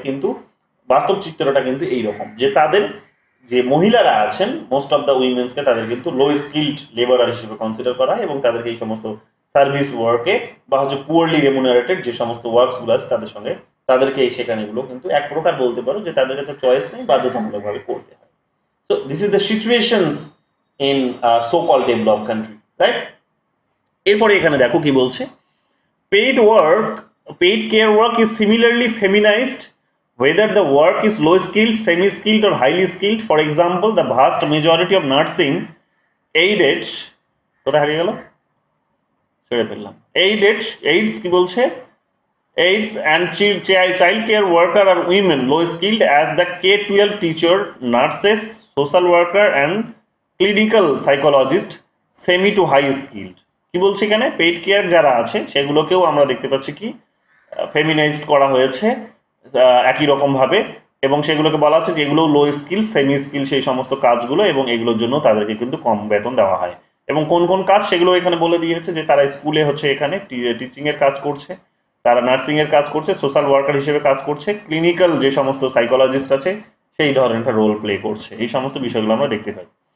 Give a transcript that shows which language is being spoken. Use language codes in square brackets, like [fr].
[bn] কিন্তু বাস্তব চিত্রটা কিন্তু এইরকম যে তাদের যে মহিলারা আছেন, [en] most of the উইমেন্সকে [bn] তাদের কিন্তু লো স্কিল্ড লেবারার হিসেবে কনসিডার করা হয়, এবং তাদেরকে এই সমস্ত সার্ভিস ওয়ার্কে বা হচ্ছে পুয়ারলি রেমুনারেটেড যে সমস্ত ওয়ার্কসগুলো আছে তাদের সঙ্গে তাদেরকে এই সেখানেগুলো কিন্তু এক প্রকার বলতে পারো যে তাদের কাছে চয়েস নেই, বাধ্যতামূলকভাবে করতে হয়। [en] So this is the situations in so call develop country, right? [bn] এরপরে এখানে দেখো কি বলছে, [en] Paid care work is similarly feminized whether the work is low skilled, semi skilled or highly skilled. For example, the vast majority of nursing aided [bn] কোথায় হারিয়ে গেল, ছেড়ে ফেললাম, [en] aids [bn] কি বলছে, [en] aids and child care worker are women low skilled as the K-12 teacher, nurses, social worker and clinical psychologist semi to high skilled। [bn] কি বলছে এখানে, পেইড কেয়ার যারা আছে সেগুলোকেও আমরা দেখতে পাচ্ছি কি ফেমিনাইজড করা হয়েছে একই রকম ভাবে, এবং সেগুলোকে বলা হচ্ছে যে এগুলো লো স্কিল, সেমি স্কিল সেই সমস্ত কাজগুলো, এবং এগুলোর জন্য তাদেরকে কিন্তু কম বেতন দেওয়া হয়। এবং কোন কোন কাজ সেগুলো এখানে বলে দিয়েছে যে তারা স্কুলে হচ্ছে এখানে টিচিং এর কাজ করছে, তারা নার্সিং এর কাজ করছে, সোশ্যাল ওয়ার্কার হিসেবে কাজ করছে, ক্লিনিক্যাল যে সমস্ত সাইকোলজিস্ট আছে সেই ধরনের একটা রোল প্লে করছে, এই সমস্ত বিষয়গুলো আমরা দেখতে পাই।